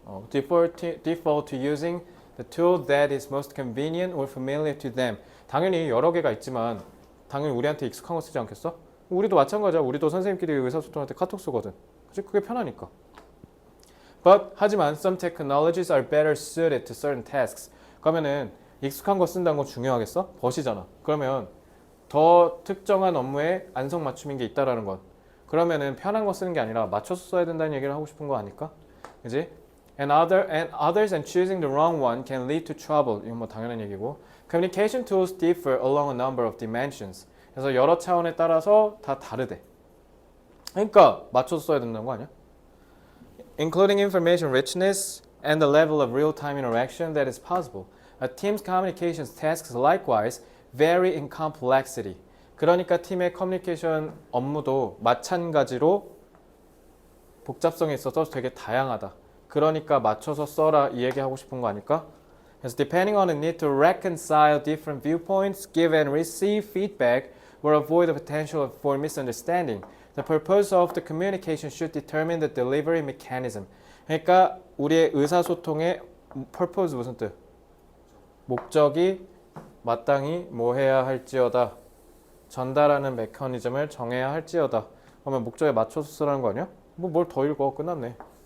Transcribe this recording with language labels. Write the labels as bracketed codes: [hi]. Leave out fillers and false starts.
[en] default to using the tool that is most convenient or familiar to them. [ko] 당연히 여러 개가 있지만 당연히 우리한테 익숙한 거 쓰지 않겠어? 우리도 마찬가지야. 우리도 선생님끼리 의사소통할 때 카톡 쓰거든. 그치? 그게 편하니까. 하지만 [en] some technologies are better suited to certain tasks. [ko] 그러면은 익숙한 거 쓴다는 건 중요하겠어? 벗이잖아. 그러면 더 특정한 업무에 안성맞춤인 게 있다라는 건 그러면은 편한 거 쓰는 게 아니라 맞춰서 써야 된다는 얘기를 하고 싶은 거 아닐까? 그지? [en] And others and choosing the wrong one can lead to trouble. [ko] 이건 뭐 당연한 얘기고. [en] Communication tools differ along a number of dimensions. [ko] 그래서 여러 차원에 따라서 다 다르대. 그러니까 맞춰서 써야 된다는 거 아니야? [en] Including information richness and the level of real-time interaction that is possible. A team's communications tasks likewise vary in complexity. [ko] 그러니까 팀의 커뮤니케이션 업무도 마찬가지로 복잡성에 있어서 되게 다양하다. 그러니까 맞춰서 써라 이 얘기하고 싶은 거 아닐까? [en] 그래서 depending on the need to reconcile different viewpoints, give and receive feedback, or avoid the potential for misunderstanding. The purpose of the communication should determine the delivery mechanism. [ko] 그러니까 우리의 의사소통의 purpose 무슨 뜻? 목적이 마땅히 뭐 해야 할지어다. 전달하는 메커니즘을 정해야 할지어다. 그러면 목적에 맞춰서 쓰라는 거 아니야? 뭐 뭘 더 읽어. 끝났네.